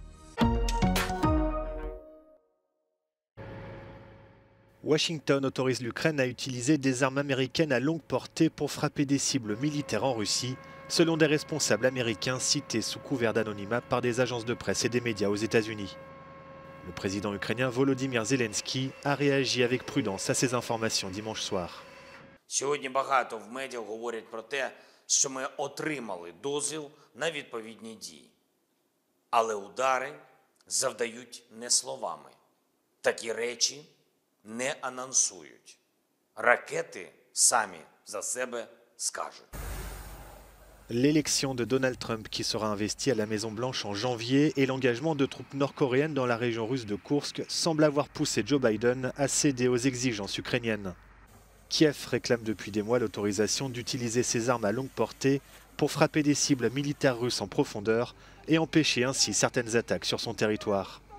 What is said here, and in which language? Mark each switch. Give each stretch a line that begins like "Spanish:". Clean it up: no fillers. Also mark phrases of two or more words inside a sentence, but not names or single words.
French: Washington autorise l'Ukraine à utiliser des armes américaines à longue portée pour frapper des cibles militaires en Russie, selon des responsables américains cités sous couvert d'anonymat par des agences de presse et des médias aux États-Unis. Le président ukrainien Volodymyr Zelensky a réagi avec prudence à ces informations dimanche soir.
Ukrainian: Сьогодні багато в медіа говорять про те, що ми отримали дозвіл на відповідні дії. Але удари завдають не словами. Такі речі не анонсують. Ракети самі за себе скажуть.
French: L'élection de Donald Trump qui sera investie à la Maison-Blanche en janvier et l'engagement de troupes nord-coréennes dans la région russe de Koursk semblent avoir poussé Joe Biden à céder aux exigences ukrainiennes. Kiev réclame depuis des mois l'autorisation d'utiliser ses armes à longue portée pour frapper des cibles militaires russes en profondeur et empêcher ainsi certaines attaques sur son territoire.